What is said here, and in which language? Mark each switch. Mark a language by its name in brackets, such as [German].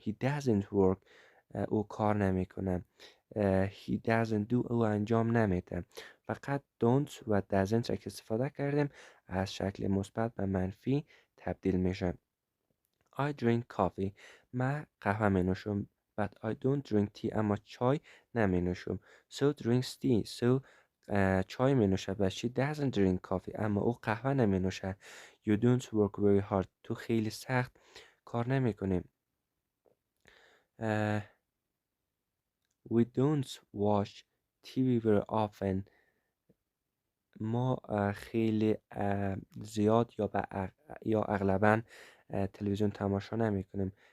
[English] He doesn't work، [Persian] او کار نمیکنه. [English] He doesn't do، [Persian] او انجام نمیده. فقط don't و doesn't را که استفاده کردیم از شکل مثبت به منفی تبدیل میشه. [English] I drink coffee، [Persian] من قهوه می نوشم. [English] But I don't drink tea، [Persian] اما چای نمی نوشم. [English] So drinks tea، so [Persian] چای می نوشد. [English] But she doesn't drink coffee، [Persian] اما او قهوه نمی نوشد. [English] You don't work very hard، [Persian] تو خیلی سخت کار نمی کنیم. [English] We don't watch TV very often، [Persian] ما خیلی زیاد یا اغلبا تلویزیون تماشا نمی کنیم.